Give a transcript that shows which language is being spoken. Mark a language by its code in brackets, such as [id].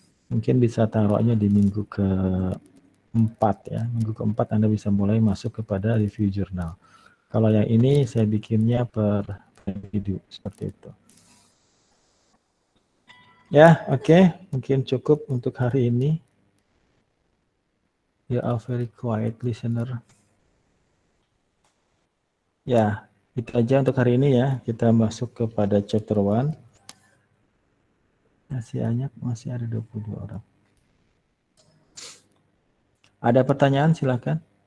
[id] Mungkin bisa taruhnya di minggu ke-4 ya. Minggu ke-4 Anda bisa mulai masuk kepada review jurnal. Kalau yang ini saya bikinnya per video seperti itu. Ya, oke. Mungkin cukup untuk hari ini. [en] You are very quiet listener. [id] Ya, itu aja untuk hari ini ya. Kita masuk kepada chapter 1. Masih ada 22 orang. Ada pertanyaan silakan.